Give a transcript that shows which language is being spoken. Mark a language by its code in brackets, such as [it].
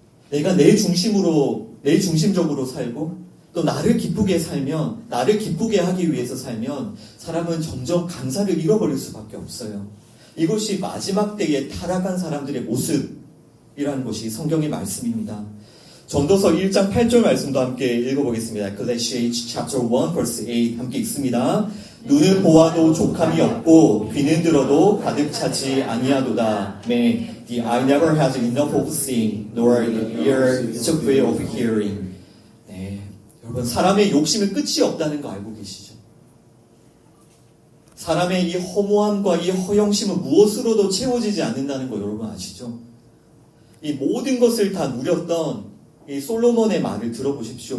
[ko] 내가 내 중심적으로 살고 또 나를 기쁘게 살면, 나를 기쁘게 하기 위해서 살면 사람은 점점 감사를 잃어버릴 수밖에 없어요. 이것이 마지막 때에 타락한 사람들의 모습이라는 것이 성경의 말씀입니다. 전도서 1장 8절 말씀도 함께 읽어보겠습니다. [en] Ecclesiastes chapter 1 verse 8 [ko] 함께 읽습니다. 눈은 보아도 족함이 없고 귀는 들어도 가득 차지 아니하도다. [en] May the eye never has enough of seeing, nor the ear is full of hearing. [ko] 여러분, 사람의 욕심은 끝이 없다는 거 알고 계시죠? 사람의 이 허무함과 이 허영심은 무엇으로도 채워지지 않는다는 거 여러분 아시죠? 이 모든 것을 다 누렸던 이 솔로몬의 말을 들어보십시오.